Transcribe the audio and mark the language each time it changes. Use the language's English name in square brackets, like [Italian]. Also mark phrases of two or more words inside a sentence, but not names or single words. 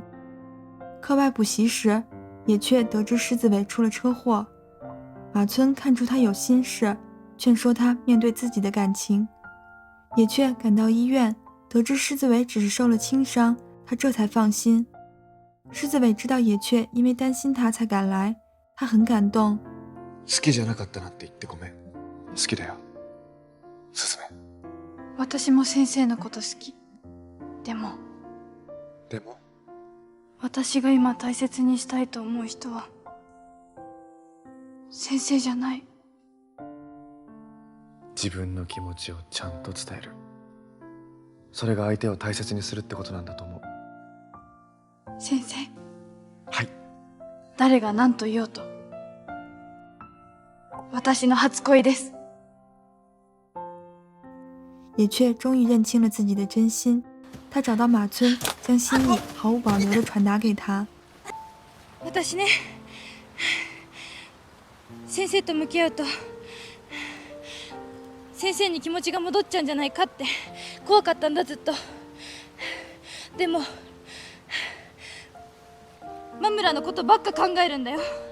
[Chinese] 课外补习时，野雀得知狮子尾出了车祸，马村看出他有心事，劝说他面对自己的感情。野雀赶到医院，得知狮子尾只是受了轻伤，他这才放心。狮子尾知道野雀因为担心他才赶来，他很感动。 [Japanese] 好きじゃなかったなって言ってごめん。好きだよ、すずめ。私も先生のこと好き。でも私が今大切にしたいと思う人は先生じゃない。自分の気持ちをちゃんと伝える。それが相手を大切にするってことなんだと思う。先生、はい。誰が何と言おうと私の初恋です。 [Chinese] 野雀终于认清了自己的真心，他找到马村，将心意毫无保留地传达给他。 [Japanese] 私ね、先生と向き合うと先生に気持ちが戻っちゃうんじゃないかって怖かったんだ、ずっと。でもマムラのことばっか考えるんだよ。